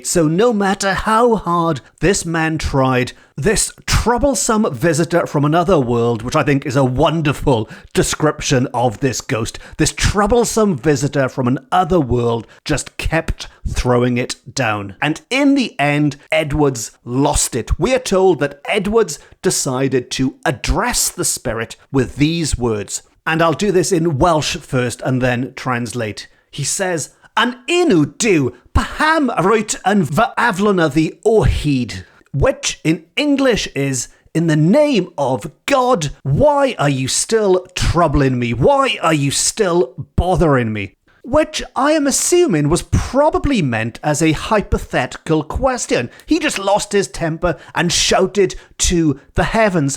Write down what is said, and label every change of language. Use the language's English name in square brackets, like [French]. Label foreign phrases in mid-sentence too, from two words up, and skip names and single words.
[English] So no matter how hard this man tried, this troublesome visitor from another world, which I think is a wonderful description of this ghost, this troublesome visitor from another world just kept throwing it down. And in the end, Edwards lost it. We are told that Edwards decided to address the spirit with these words. And I'll do this in Welsh first and then translate. He says, [Welsh] "An enw Duw, paham roit yn fy aflonyddu o hyd," [English] which in English is, "In the name of God, why are you still troubling me? Why are you still bothering me?" Which I am assuming was probably meant as a hypothetical question. He just lost his temper and shouted to the heavens.